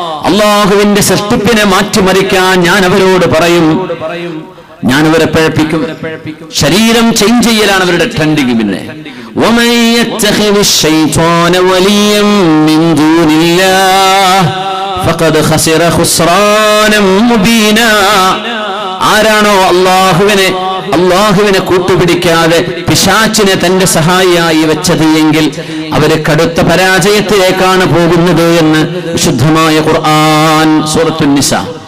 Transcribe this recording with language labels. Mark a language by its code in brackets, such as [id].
[ml] അള്ളാഹുവിന്റെ സൃഷ്ടിപ്പിനെ മാറ്റിമറിക്കാൻ ഞാൻ അവരോട് പറയും, ഞാൻ അവരെ പഴപ്പിക്കും. ശരീരം ചേഞ്ച് ചെയ്യലാണ് അവരുടെ ട്രെൻഡിങ്. [ar] പിന്നെ ومن يتخذ الشيطان وليا من دون الله فقد خسر خسرانا مبينا. [ml] ആരാണോ അള്ളാഹുവിനെ കൂട്ടുപിടിക്കാതെ പിശാചിനെ തന്റെ സഹായിയായി വെച്ചത് എങ്കിൽ അവര് കടുത്ത പരാജയത്തിലേക്കാണ് പോകുന്നത് എന്ന് വിശുദ്ധമായ ഖുർആൻ സൂറത്തുൻ നിസാ.